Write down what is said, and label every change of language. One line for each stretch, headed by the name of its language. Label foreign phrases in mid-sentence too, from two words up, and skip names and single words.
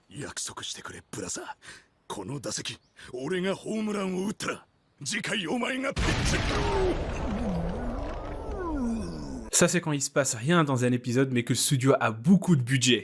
Japanese: 約束してくれブラザー。この打席俺がホームランを打ったら次回お前がピッチ。
French: Ça, c'est quand il se passe rien dans un épisode, mais que le studio a beaucoup de budget.